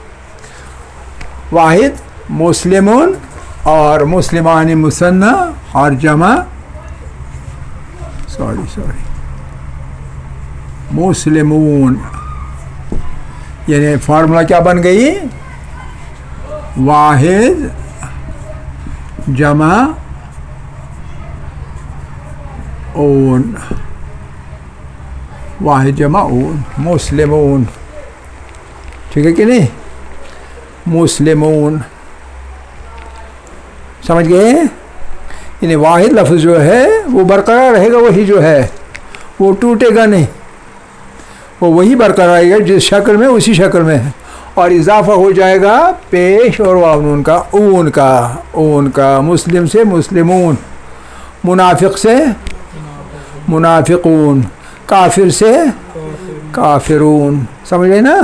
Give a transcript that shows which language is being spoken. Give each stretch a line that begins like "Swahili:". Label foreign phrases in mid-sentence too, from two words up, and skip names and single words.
Urdu: واحد مسلمون اور مسلمانی مثنیٰ اور جمع مسلمون. یعنی فارمولا کیا بن گئی؟ واحد جمع اون. واحد جمع اون، مسلمون، ٹھیک ہے کہ نہیں؟ مسلمون، سمجھ گئے؟ یعنی واحد لفظ جو ہے وہ برقرار رہے گا، وہی جو ہے وہ ٹوٹے گا نہیں، وہ وہی برقرار رہے گا جس شکل میں اسی شکل میں ہے، اور اضافہ ہو جائے گا پیش اور واو نون کا، اون کا، مسلم سے مسلمون، منافق سے منافقون، کافر سے کافرون، سمجھ گئے نا؟